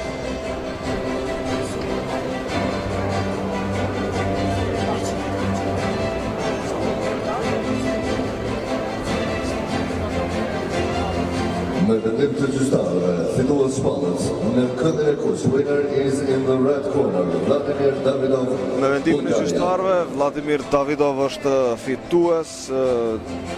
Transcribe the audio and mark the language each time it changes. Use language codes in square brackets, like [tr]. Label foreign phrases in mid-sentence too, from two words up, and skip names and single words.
[sq] Me vendim të gjyqtarëve, fitues shpallës në këndin e kuq, [en] winner is in the red corner, Vladimir Davidov. [sq] Me vendimin e gjyqtarëve, Vladimir Davidov është fitues.